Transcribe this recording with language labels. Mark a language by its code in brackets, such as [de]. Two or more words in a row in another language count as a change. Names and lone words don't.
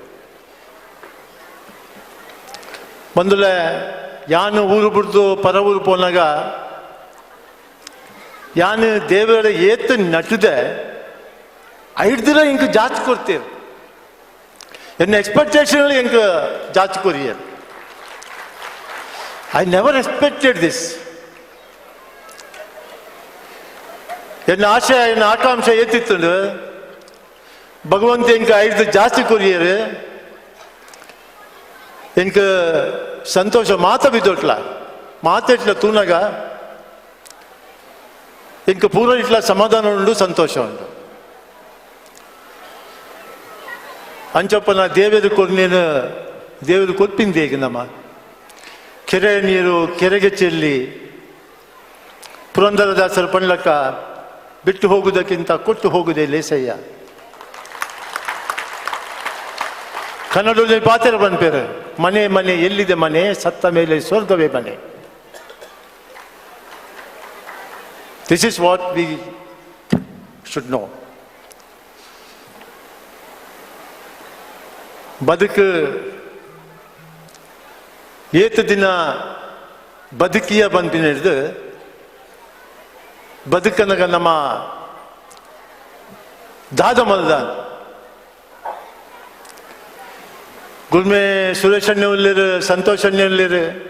[tcy] ಬಂದುಲೆ ಯಾನು ಊರು ಬಿಡ್ದು ಪರ ಊರು ಪೋನಾಗ ಯಾನು ದೇವರ ಏತ್ ನಟದೆ 5 ದಿನ ಇಂಕ ಜಾಚ್ ಕೊಡ್ತೇವೆ. ಎನ್ನ ಎಕ್ಸ್ಪೆಕ್ಟೇಷನ್ ಇಂಕ ಜಾಚ್ ಕೊರಿಯರ್. [en] I never expected this. [tcy] ಎನ್ನ ಆಶಯ ಎನ್ನ ಆಕಾಂಕ್ಷ ಏತಿತ್ತು ಭಗವಂತ ಇಂಕ 5 ಜಾಸ್ತಿ ಕೊರಿಯರು ಇಂಕ ಸಂತೋಷ ಮಾತ ಬಿದ್ದೋಟ್ಲ ಮಾತೆಟ್ಲ ತೂನಾಗ ಇಂಕ ಪೂರ ಇಟ್ಲ ಸಮಾಧಾನ ಉಂಡು, ಸಂತೋಷ ಉಂಡು. ಅಂಚಪ್ಪನ ದೇವರ ಕೊರ್ನೇನು ದೇವರು ಕೊಪ್ಪಿಂದ ಈಗ ನಮ್ಮ [kn] ಕೆರೆ ನೀರು ಕೆರೆಗೆ ಚೆಲ್ಲಿ [tcy] ಪುರಂದರದಾಸರು ಪಣ್ಲಕ್ಕ [kn] ಬಿಟ್ಟು ಹೋಗುವುದಕ್ಕಿಂತ ಕೊಟ್ಟು ಹೋಗುವುದೇ ಲೇಸಯ್ಯ. ಕನ್ನಡದಲ್ಲಿ ಪಾತ್ರ ಬಂದ್ಪೇರು, ಮನೆ ಮನೆ ಎಲ್ಲಿದೆ ಮನೆ, ಸತ್ತ ಮೇಲೆ ಸ್ವರ್ಗವೇ ಮನೆ. [en] This is what we should know. [tcy] ಬದುಕು ಏತ ದಿನ ಬದುಕಿಯ ಬಂದಿನ ಹಿಡಿದು ಬದುಕನಾಗ ನಮ್ಮ ದಾದ ಮಲ್ದ ಗುಲ್ಮೆ ಸುರೇಶ್ ಅಣ್ಣ ಉಳ್ಳರು, ಸಂತೋಷ್ ಅಣ್ಣ ಉಳ್ಳರು.